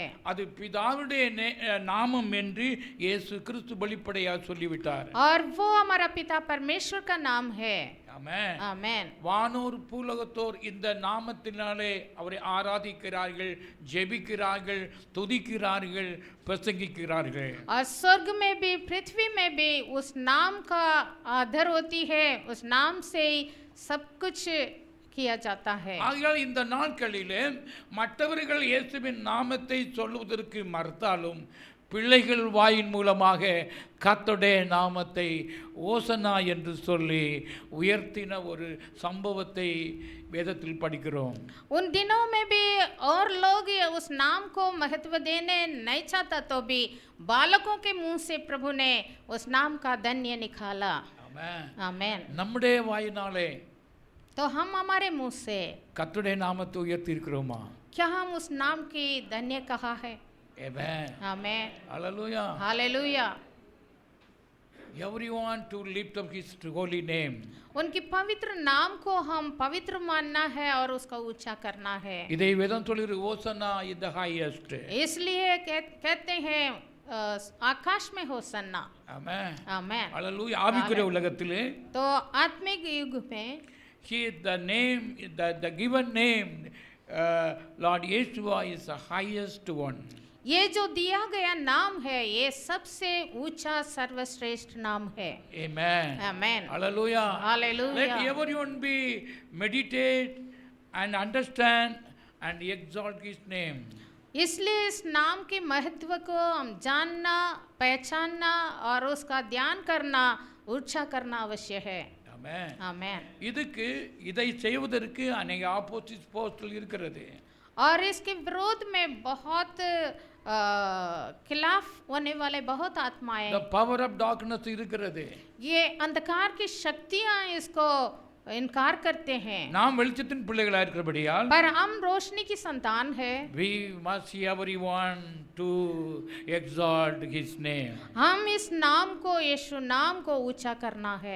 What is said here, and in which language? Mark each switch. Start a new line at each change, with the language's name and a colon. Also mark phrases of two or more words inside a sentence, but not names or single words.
Tamil: அது பிதாவுடைய நாமம் என்று இயேசு கிறிஸ்து வெளிப்படையாக சொல்லிவிட்டார்.
Hindi: और वो हमारा पिता परमेश्वर का नाम है।
Tamil: ஆமென்.
Hindi: आमेन।
Tamil: வானோர் பூலகத்தோர் இந்த நாமத்தினாலே அவரை ஆராதிக்கிறார்கள், ஜெபிக்கிறார்கள், துதிக்கிறார்கள், பிரசங்கிக்கிறார்கள்.
Hindi: और स्वर्ग में भी पृथ्वी में भी उस नाम का आदर होती है, उस नाम से ही सब कुछ किया जाता है।
Tamil: ஆகையால் இந்த நாட்களிலே மற்றவர்கள் இயேசுவின் நாமத்தை சொல்லுவதற்கு மறுத்தாலும் பிள்ளைகள் வாயின் மூலமாக கர்த்தருடைய நாமத்தை ஓசனா என்று சொல்லி உயர்த்தின ஒரு சம்பவத்தை வேதத்தில் படிக்கிறோம்.
Hindi: उन दिनों में भी और लोग उस नाम को महत्व देने नहीं चाहता तो भी बालकों के मुंह से प्रभु ने उस नाम का धन्य निकाला।
Tamil: ஆமென்.
Hindi: आमेन।
Tamil: நம்முடைய வாயினாலே
Hindi: तो हम हमारे मुंह से
Tamil: கர்த்தருடைய நாமத்தை உயர்த்தி இருக்கிறோமா?
Hindi: क्या हम उस नाम की धन्य कहा है?
Tamil: ஆமென்.
Hindi: आमेन।
Tamil: ஹல்லேலூயா.
Hindi: हालेलुया।
English: everyone to lift up his holy name.
Hindi: उनकी पवित्र नाम को हम पवित्र मानना है और उसका ऊंचा करना है।
Tamil: இதை வேதம் சொல்லுகிறது ஓசனா
English: in the highest.
Hindi: इसलिए कहते हैं आकाश में होसन्ना।
Tamil: ஆமென்.
Hindi: आमेन।
Tamil: ஹல்லேலூயா. ஆவிக்குரிய உலகத்திலே
Hindi: तो आत्मिक युग में
English: he the name the given name Lord Yeshua is the highest one.
Hindi: ये जो दिया गया नाम है ये सबसे ऊंचा सर्वश्रेष्ठ नाम है।
English: Amen.
Hindi: आमेन।
English: Hallelujah. Hallelujah. Let everyone be meditate and understand and exalt his name.
Hindi: इसलिए इस नाम के महत्व को हम जानना, पहचानना और उसका ध्यान करना, ऊंचा करना अवश्य है।
English: Amen.
Hindi: आमेन।
Tamil: இதை செய்வதற்கு अनेक போஸ்டல் இருக்கிறது.
Hindi: और इसके विरोध में बहुत खिलाफ होने वाले बहुत आत्माएं,
English: The power of darkness இருக்கிறது.
Hindi: ये अंधकार की शक्तियां इसको इनकार करते हैं,
Tamil: நாம் வெளிச்சத்தின் பிள்ளைகளாக இருக்கிறபடியால்
Hindi: पर हम रोशनी की संतान है।
English: we must everyone to exalt his name.
Hindi: हम इस नाम को, यीशु नाम को ऊंचा करना है।